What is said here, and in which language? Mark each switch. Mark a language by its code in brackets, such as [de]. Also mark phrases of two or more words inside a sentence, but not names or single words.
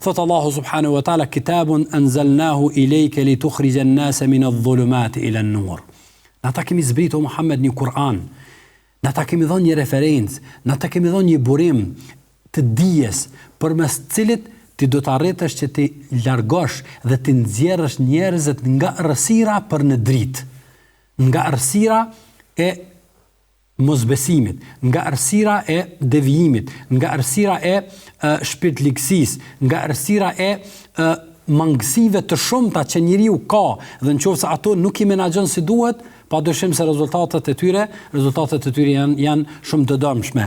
[ar] thot الله سبحانه وتعالى كتاب أنزلناه إليك لتخرج الناس من الظلمات إلى النور. [sq] Na ta kemi zbritur Muhammed një Kur'an, na ta kemi dhënë një referencë, na ta kemi dhënë një burim të dijes përmes cilit ti do të arritësh që ti largosh dhe ti nxjerrësh njerëzit nga errësira për në dritë, nga errësira e mosbesimit, nga errësira e devijimit, nga errësira e shpirtlikësisë, nga errësira e mangësive të shumta që njeriu ka, dhe nëse ato nuk i menaxhon si duhet, padyshim se rezultatet e tyre janë shumë të dëmshme.